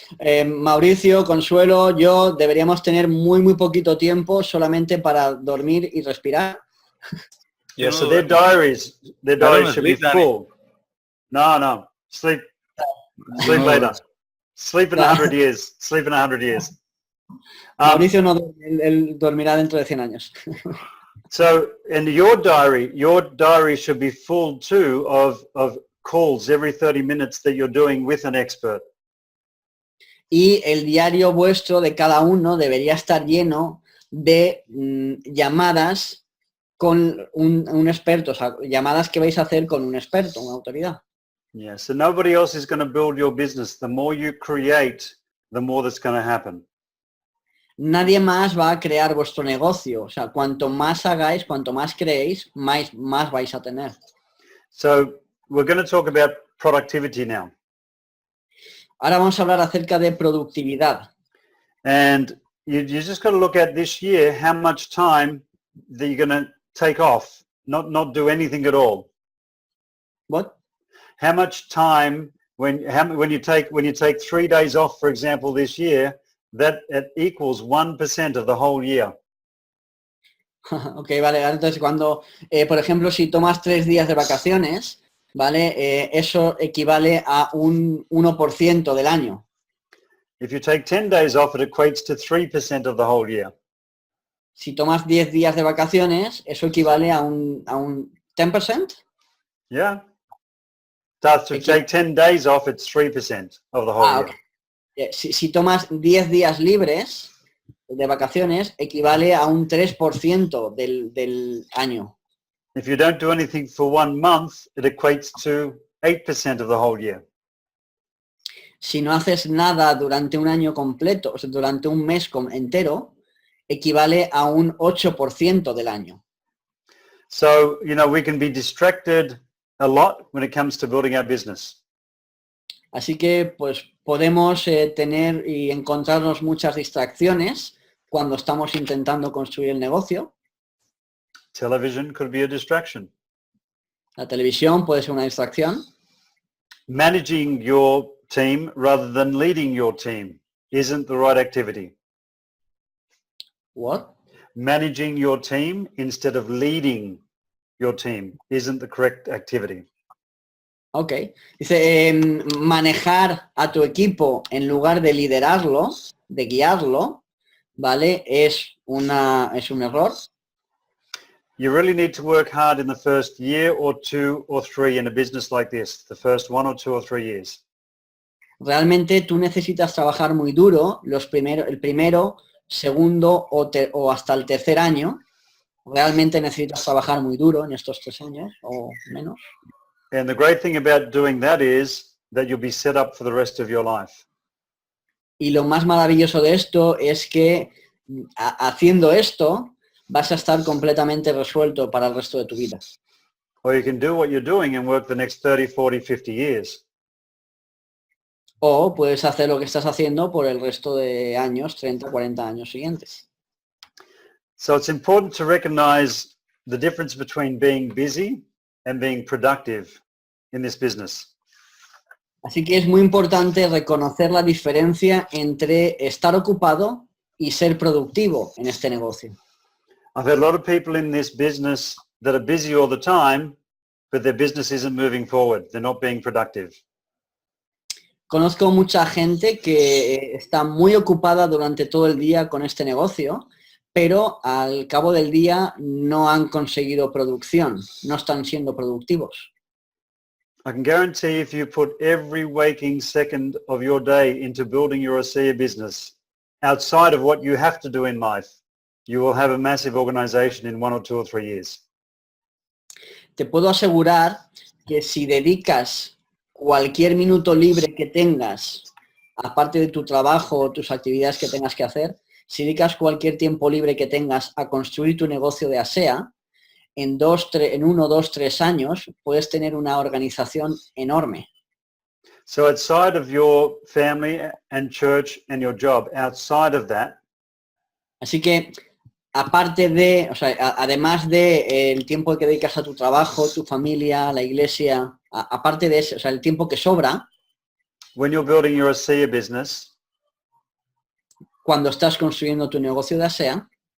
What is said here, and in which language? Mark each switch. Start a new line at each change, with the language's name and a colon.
Spanish: Mauricio, Consuelo, yo deberíamos tener muy poquito tiempo solamente para dormir y respirar.
English: Yeah, so their diaries should be full. No, sleep later. Sleep in 100 years. Sleep in 100 years.
Spanish: Mauricio no, él dormirá dentro de 100 años.
English: So, in your diary should be full too of calls every 30 minutes that you're doing with an expert.
Spanish: Y el diario vuestro de cada uno debería estar lleno de llamadas con un experto, o sea, llamadas que vais a hacer con un experto, una autoridad.
English: Yeah, so nobody else is going to build your business. The more you create, the more that's going to happen.
Spanish: Nadie más va a crear vuestro negocio. O sea, cuanto más hagáis, cuanto más creéis, más vais a tener.
English: So we're going to talk about productivity now.
Spanish: Ahora vamos a hablar acerca de productividad.
English: And you just got to look at this year how much time that you're going to take off, not do anything at all. What? How much time when you take 3 days off, for example, this year, that it equals 1% of the whole year.
Spanish: Ok, vale. Entonces, cuando, por ejemplo, si tomas 3 días de vacaciones, ¿vale? Eso equivale a un 1% del año.
English: If you take 10 days off, it equates to 3% of the whole year.
Spanish: Si tomas 10 días de vacaciones, eso equivale a un 10%.
English: Yeah. To take 10 days off, it's 3% of the whole year. Okay.
Spanish: Si tomas 10 días libres de vacaciones, equivale a un 3% del año.
English: If you don't do anything for 1 month, it equates to 8% of the whole year.
Spanish: Si no haces nada durante un año completo, o sea, durante un mes entero, equivale a un 8% del año.
English: So, we can be distracted a lot when it comes to building our business.
Spanish: Así que, pues, podemos tener y encontrarnos muchas distracciones cuando estamos intentando construir el negocio.
English: Television could be a distraction.
Spanish: La televisión puede ser una distracción.
English: Managing your team rather than leading your team isn't the right activity. What? Managing your team instead of leading your team isn't the correct activity. Ok.
Spanish: Dice, manejar a tu equipo en lugar de liderarlo, de guiarlo, ¿vale? Es un error.
English: You really need to work hard in the first year or 2 or 3 in a business like this, the first 1 or 2 or 3 years.
Spanish: Realmente tú necesitas trabajar muy duro el primero, segundo o hasta el tercer año. Realmente necesitas trabajar muy duro en estos 3 años o menos.
English: And the great thing about doing that is that you'll be set up for the rest of your life.
Spanish: Y lo más maravilloso de esto es que haciendo esto vas a estar completamente resuelto para el resto de tu vida.
English: Or you can do what you're doing and work the next 30, 40, 50 years.
Spanish: O puedes hacer lo que estás haciendo por el resto de años, 30, 40 años siguientes.
English: So it's important to recognize the difference between being busy and being productive in this business.
Spanish: Así que es muy importante reconocer la diferencia entre estar ocupado y ser productivo en este negocio.
English: I've had a lot of people in this business that are busy all the time, but their business isn't moving forward. They're not being productive.
Spanish: Conozco mucha gente que está muy ocupada durante todo el día con este negocio, pero al cabo del día no han conseguido producción, no están siendo productivos.
English: I can guarantee if you put every waking second of your day into building your ASEA business, outside of what you have to do in life, you will have a massive organization in 1 or 2 or 3 years.
Spanish: Te puedo asegurar que si dedicas cualquier minuto libre que tengas, aparte de tu trabajo o tus actividades que tengas que hacer, si dedicas cualquier tiempo libre que tengas a construir tu negocio de ASEA, en 1, 2, 3 años puedes tener una organización enorme.
English: So outside of your family and church and your job, outside of that,
Spanish: Así que, aparte de, o sea, además de el tiempo que dedicas a tu trabajo, tu familia, la iglesia, aparte de eso, o sea, el tiempo que sobra,
English: when you're building your ASEA business,
Spanish: cuando estás construyendo tu negocio de ASEA,